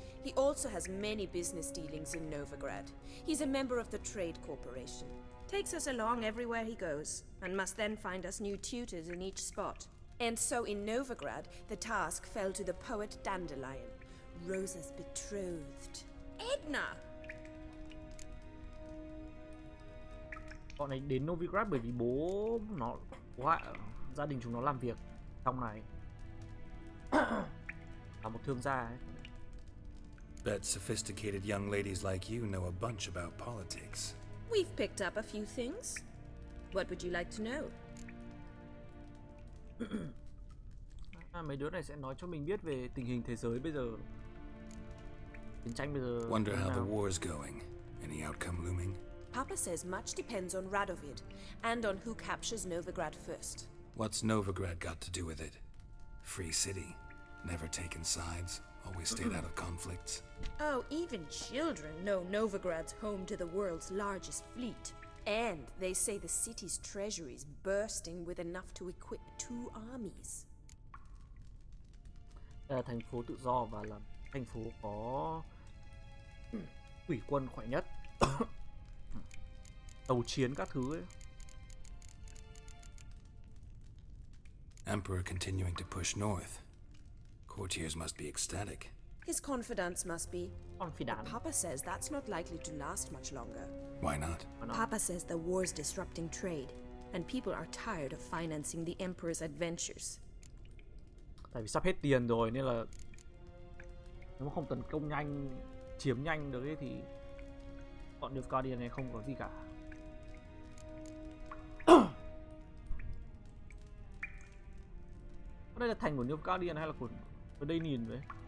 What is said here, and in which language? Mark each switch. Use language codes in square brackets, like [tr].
[en] He also has many business dealings in Novigrad. He's a member of the Trade Corporation. Takes us along everywhere he goes, and must then find us new tutors in each spot. And so in Novigrad, the task fell to the poet Dandelion, Rosa's betrothed. Edna! [vi] Bọn này đến Novigrad bởi vì bố nó, gia đình chúng nó làm việc trong này. Là một thương gia ấy. [en] Bet sophisticated young ladies like you know a bunch about politics. We've picked up a few things. What would you like to know? [vi] Mấy đứa này sẽ nói cho mình biết về tình hình thế giới bây giờ. Chiến tranh bây giờ. [en] Wonder how the war's going. Any outcome looming? Papa says much depends on Radovid, and on who captures Novigrad first. What's Novigrad got to do with it? Free city. Never taken sides. Always stayed out of conflicts. Oh, even children know Novigrad's home to the world's largest fleet. And they say the city's treasury is bursting with enough to equip 2 armies. [vi] Đây là thành phố tự do và là thành phố có thủy quân khỏe nhất. Tàu chiến các thứ ấy. [en] Emperor continuing to push north. Courtiers must be ecstatic. His confidants must be. Confidant. But Papa says that's not likely to last much longer. Why not? Papa says the war's disrupting trade, and people are tired of financing the Emperor's adventures. [vi] Tại vì sắp hết tiền rồi nên là nếu mà không tấn công nhanh, chiếm nhanh được ấy thì bọn Nilfgaardian này không có gì cả. Đây là thành của Nilfgaardian hay là của đây nhìn vậy?